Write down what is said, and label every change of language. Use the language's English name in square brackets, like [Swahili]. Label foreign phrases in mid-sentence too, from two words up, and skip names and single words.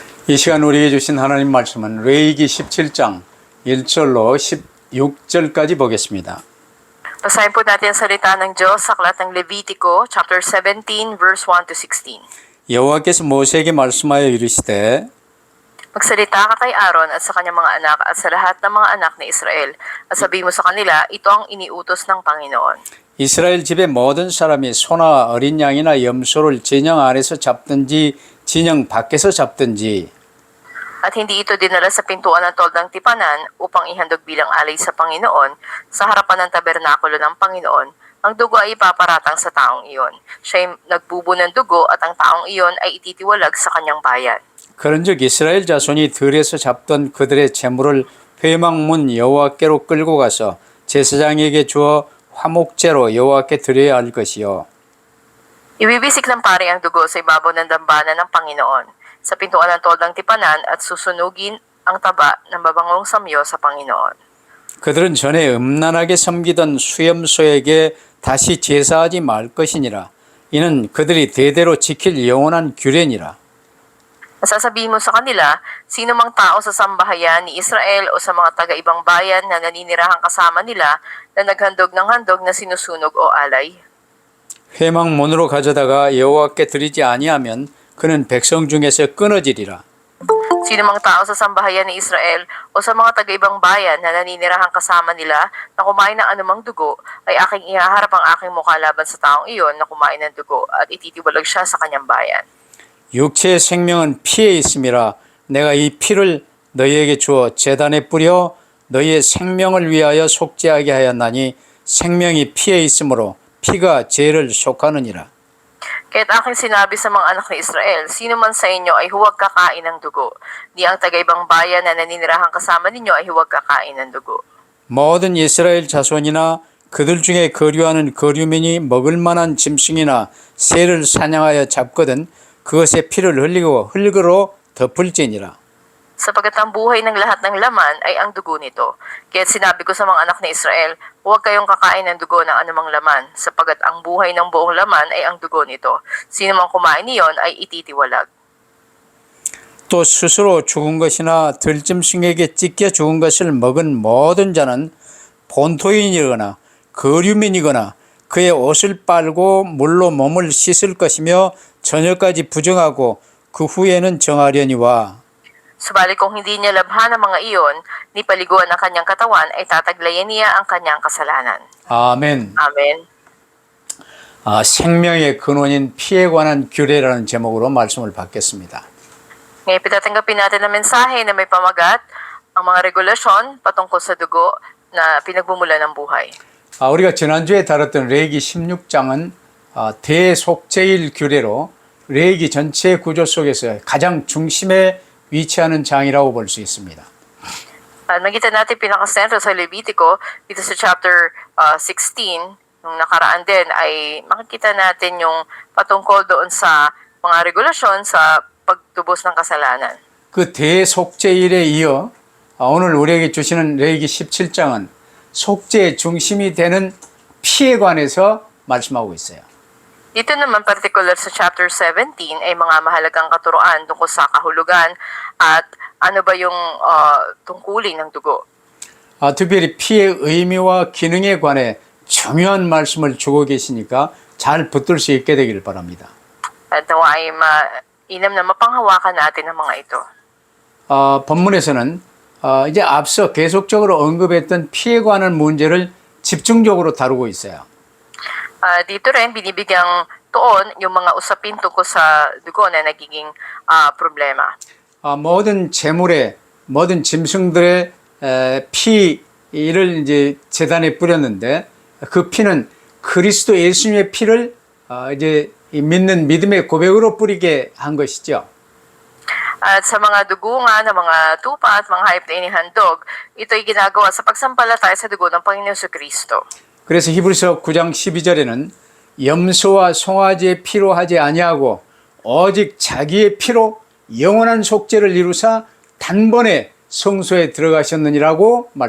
[Korean] 이 시간 우리에게 주신 하나님 말씀은 레위기 17장 1절로 16절까지 보겠습니다. [Filipino] Basahin po natin ang salita ng Diyos sa aklat ng Levitico, [English] chapter 17, verse 1 to 16. [Korean] 여호와께서 모세에게 말씀하여 이르시되 [Filipino] Magsalita ka kay Aaron at sa kanyang mga anak at sa lahat ng mga anak ni Israel. At sabihin mo sa kanila, ito ang iniutos ng Panginoon. [Korean] 이스라엘 집의 모든 사람이 소나 어린 양이나 염소를 진영 안에서 잡든지 진영 밖에서 잡든지 [Filipino] At hindi ito dinala sa pintuan ng toldang tipanan upang ihandog bilang alay sa Panginoon sa harapan ng tabernakulo ng Panginoon. Ang dugo ay ipaparatang sa taong iyon. Siya ay nagbubo ng dugo at ang taong iyon ay ititiwalag sa kanyang bayan. [Korean] 그런즉 이스라엘 자손이 들에서 잡던 그들의 재물을 회막문 여호와께로 끌고 가서 제사장에게 주어 화목제로 여호와께 드려야 할 것이요. [Filipino] Ibibisik ng pari ang dugo sa ibabaw ng dambana ng Panginoon sa pintuan ng toldang tipanan at susunugin ang taba ng babangong samyo sa Panginoon. [Korean] 그들은 전에 음란하게 섬기던 수염소에게 다시 제사하지 말 것이니라. 이는 그들이 대대로 지킬 영원한 규례니라. [Filipino] Masasabihin mo sa kanila, sino mang tao sa sambahayan ni Israel o sa mga taga-ibang bayan na naninirahang kasama nila na naghandog ng handog na sinusunog o alay. [Korean] 회막문으로 가져다가 여호와께 드리지 아니하면 그는 백성 중에서 끊어지리라. [Filipino] Sino mang tao sa sambahayan ni Israel o sa mga taga-ibang bayan na naninirahang kasama nila na kumain ng anumang dugo ay aking ihaharap ang aking mukha laban sa taong iyon na kumain ng dugo at ititiwalag siya sa kanyang bayan. [Korean] 육체의 생명은 피에 있음이라. 내가 이 피를 너희에게 주어 제단에 뿌려 너희의 생명을 위하여 속죄하게 하였나니 생명이 피에 있으므로 피가 죄를 속하느니라. [Filipino] Kaya't aking sinabi sa mga anak ni Israel, sino man sa inyo ay huwag kakain ng dugo. Di ang taga-ibang bayan na naninirahang kasama ninyo ay huwag kakain ng dugo. [Korean] 모든 이스라엘 자손이나 그들 중에 거류하는 거류민이 먹을 만한 짐승이나 새를 사냥하여 잡거든 그것의 피를 흘리고 흙으로 덮을지니라. [Filipino] Sapagat ang buhay ng lahat ng laman ay ang dugo nito. Kaya't sinabi ko sa mga anak ni Israel, huwag kayong kakain ng dugo ng anumang laman, sapagat ang buhay ng buong laman ay ang dugo nito. Sino mang kumain niyon ay ititiwalag. [Korean] 또 스스로 죽은 것이나 들짐승에게 찢겨 죽은 것을 먹은 모든 자는 본토인이거나 거류민이거나 그의 옷을 빨고 물로 몸을 씻을 것이며 저녁까지 부정하고 그 후에는 정하려니와. [Filipino] Subalit kung hindi niya labhan ang mga iyon, ni paliguan ang kanyang katawan ay tataglayan niya ang kanyang kasalanan. [Korean] 아멘. [Filipino] Amen. [Korean] 생명의 근원인 피에 관한 규례라는 제목으로 말씀을 받겠습니다. [Filipino] Ngayon pitatanggapin natin ang mensahe na may pamagat, ang mga regulasyon patungkol sa dugo na pinagmumula ng buhay. [Korean] 우리가 지난주에 다뤘던 레위기 16장은 대속제일 규례로 레위기 전체 구조 속에서 가장 중심에 위치하는 장이라고 볼 수 있습니다. [Filipino] Nakita natin pinakasentro sa Levitico dito sa chapter 16, nung nakaraan din ay makikita natin yung patungkol doon sa mga regulasyon sa pagtubos ng kasalanan. [Korean] 그 대속제일에 이어 오늘 우리에게 주시는 레위기 17장은 속죄의 중심이 되는 피에 관해서 말씀하고 있어요. [Filipino] Dito naman particular sa chapter 17 ay mga mahalagang katuroan tungkol sa kahulugan at ano ba yung tungkulin ng dugo. [Korean] 특별히 피의 의미와 기능에 관해 중요한 말씀을 주고 계시니까 잘 붙들 수 있게 되길 바랍니다. [Filipino] At nawa ay mainam na mapanghawakan natin ang mga ito. [Korean] 본문에서는 이제 앞서 계속적으로 언급했던 피에 관한 문제를 집중적으로 다루고 있어요. [Filipino] Dito rin binibigyang tuon yung mga usapin tungkol sa dugo na nagiging problema. [Korean] 모든 제물에 모든 짐승들의 피를 이제 제단에 뿌렸는데 그 피는 그리스도 예수님의 피를 이제 믿는 믿음의 고백으로 뿌리게 한 것이죠. [Filipino] At sa mga dugo nga ng mga tupa at mga hayop na inihandog, ito ay ginagawa sa pagsampalataya sa dugo ng Panginoon Kristo. [Korean] 그래서 히브리서 9장 12절에는 염소와 송아지의 피로 하지 아니하고 오직 자기의 피로 영원한 속죄를 이루사 단번에 성소에 들어가셨느니라고 말씀하셨어요.